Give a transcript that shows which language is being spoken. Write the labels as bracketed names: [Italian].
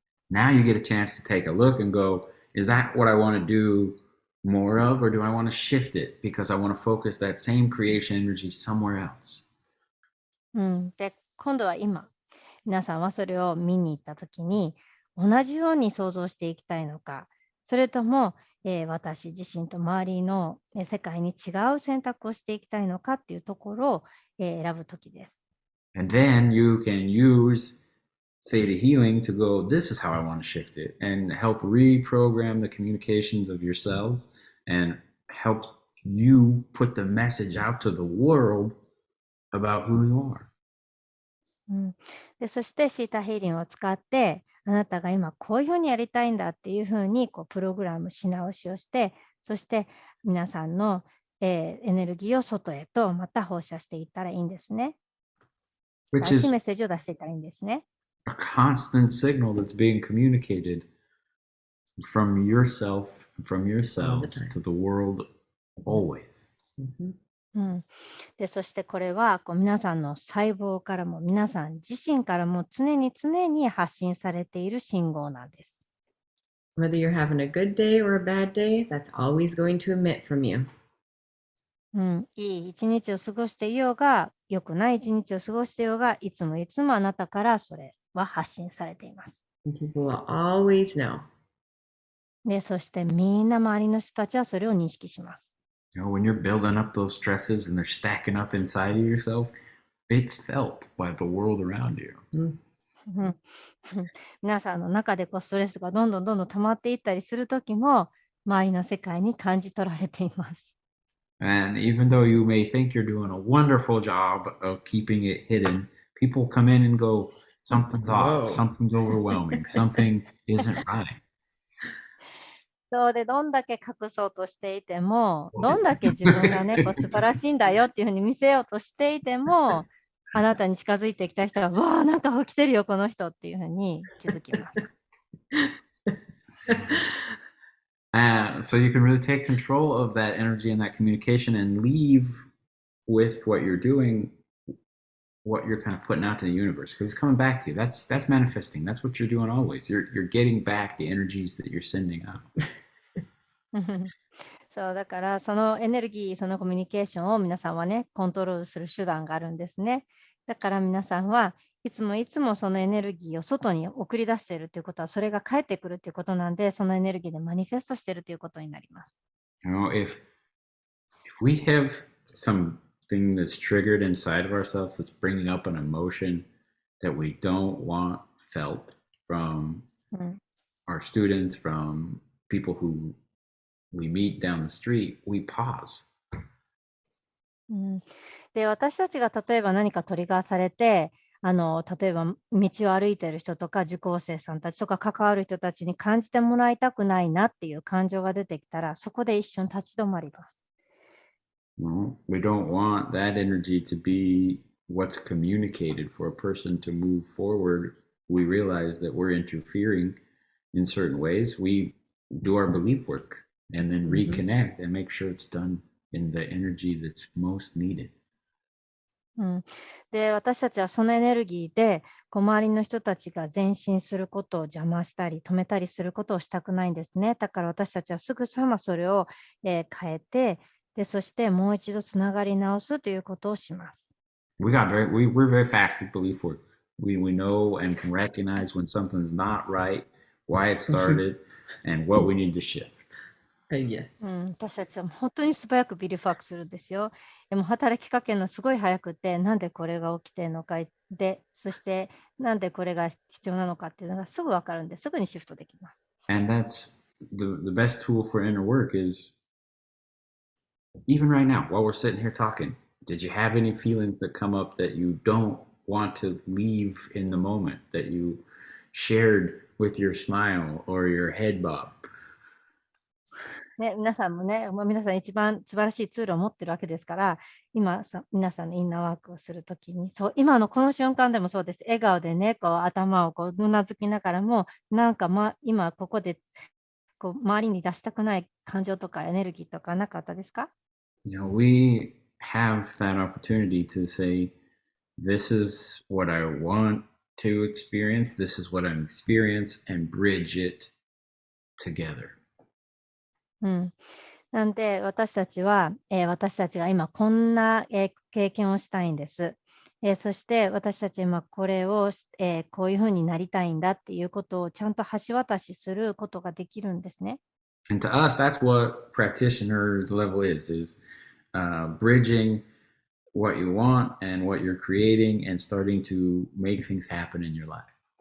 [English] Now you get a chance to take a look and go, is that what I want to do more of, or do I want to shift it because I want to focus that same creation energy somewhere else? [Japanese] で今度は今皆さんはそれを見に行った時に同じように想像していきたいのかそれとも、私自身と周りの世界に違う選択をしていきたいのかっていうところを、選ぶ時です。 [English] And then you can use theta healing to go, this is how I want to shift it, and help reprogram the communications of your cells and help you put the message out to the world about who you are. [Japanese] でそしてシータヒーリングを使ってあなたが今こういうふうにやりたいんだっていうふうにプログラムし直しをしてそして皆さんの、エネルギーを外へとまた放射していったらいいんですね。 [English] Which [Japanese] 新しい [English] is [Japanese] メッセージを出していったらいいんですね。 [English] a constant signal that's being communicated from yourself, from your cells to the world always. [Japanese] でそしてこれは皆さんの細胞からも皆さん自身からも常に発信されている信号なんです。 [English] Whether you're having a good day or a bad day, that's always going to emit from you. [Japanese] いい一日を過ごしていようが、良くない一日を過ごしていようが、いつもあなたからそれは発信されています。 [English] And people will always know. [Japanese] で、そしてみんな周りの人たちはそれを認識します。 [English] When you're building up those stresses and they're stacking up inside of yourself, it's felt by the world around you. [Japanese] 皆さんの中でストレスがどんどん溜まっていったりするときも、周りの世界に感じ取られています。 [English] And even though you may think you're doing a wonderful job of keeping it hidden, people come in and go, something's off, something's overwhelming, something isn't right. [Japanese] そうで、どんだけ隠そうとしていても、どんだけ自分がね、素晴らしいんだよっていうふうに見せようとしていても、あなたに近づいてきた人は、わあ、なんか起きてるよ、この人っていうふうに気づきます。 [English] So you can really take control of that energy and that communication and leave with what you're doing, what you're kind of putting out to the universe, because it's coming back to you. That's manifesting. That's what you're doing always. You're getting back the energies that you're sending out. [Japanese] そうだからそのエネルギー、そのコミュニケーションを皆さんはね、コントロールする手段があるんですね。だから皆さんはいつもそのエネルギーを外に送り出しているということは、それが返ってくるということなんで、そのエネルギーでマニフェストしているということになります。 [English] If we have something that's triggered inside of ourselves that's bringing up an emotion that we don't want felt from our students, from people who we meet down the street, we pause. [Japanese] で、私たちが例えば何かトリガーされて、例えば道を歩いている人とか受講生さんたちとか関わる人たちに感じてもらいたくないなっていう感情が出てきたら、そこで一瞬立ち止まります。 [English] We don't want that energy to be what's communicated for a person to move forward. We realize that we're interfering in certain ways. We do our belief work and then reconnect and make sure it's done in the energy that's most needed. [Japanese] うん、で、私たちはそのエネルギーで、周りの人たちが前進することを邪魔したり、止めたりすることをしたくないんですね。だから私たちはすぐさまそれを、変えて、で、そしてもう一度つながり直すということをします。 [English] We're very fast at belief work. We know and can recognize when something's not right, why it started, and what we need to shift. Yes. [Japanese] 私たちは本当に素早くビリファークするんですよ。でも働きかけるのすごい早くて、なんでこれが起きてるのかで、そしてなんでこれが必要なのかっていうのがすぐ分かるんで、すぐにシフトできます。 [English] And that's the best tool for inner work is even right now, while we're sitting here talking, did you have any feelings that come up that you don't want to leave in the moment, that you shared with your smile or your head bob? [Japanese] ね、皆さんもね、皆さん一番素晴らしいツールを持ってるわけですから、皆さんのインナーワークをするときに、そう、今のこの瞬間でもそうです。笑顔でね、頭をうなずきながらも、なんか、今ここで周りに出したくない感情とかエネルギーとかなかったですか？ [English] We have that opportunity to say, this is what I want to experience, this is what I'm experiencing, and bridge it together. [Japanese] うん。なんで、私たちは、私たちが今こんな、経験をしたいんです。そして私たち今これを、こういう風になりたいんだっていうことをちゃんと橋渡しすることができるんですね。 [English] And to us, that's what practitioner level is bridging what you want and what you're creating and starting to make things happen in your life.